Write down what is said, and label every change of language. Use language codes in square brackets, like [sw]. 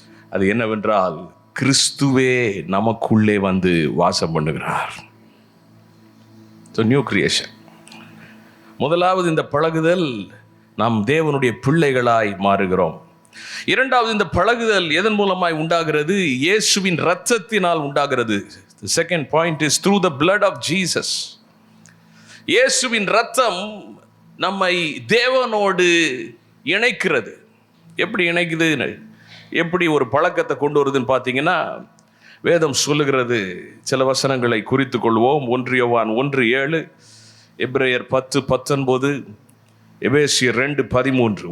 [ta] அது என்னவென்றால், கிறிஸ்துவே நமக்குள்ளே வந்து வாசம் பண்ணுகிறார். New creation. முதலாவது இந்த பழகுதல், நாம் தேவனுடைய பிள்ளைகளாய் மாறுகிறோம். இரண்டாவது, இந்த பழகுதல் எதன் மூலமாய் உண்டாகிறது? இயேசுவின் இரத்தத்தினால் உண்டாகிறது. [en] The second point is through the blood of Jesus. [ta] இயேசுவின் இரத்தம் நம்மை தேவனோடு இணைக்கிறது. எப்படி இணைக்குது? எப்படி ஒரு பழக்கத்தை கொண்டு வருதுன்னு பார்த்தீங்கன்னா, வேதம் சொல்லுகிறது. சில வசனங்களை குறித்து கொள்வோம். 1 யோவான் 1:7, எபிரேயர் 10:19, எபேசியர் 2:13.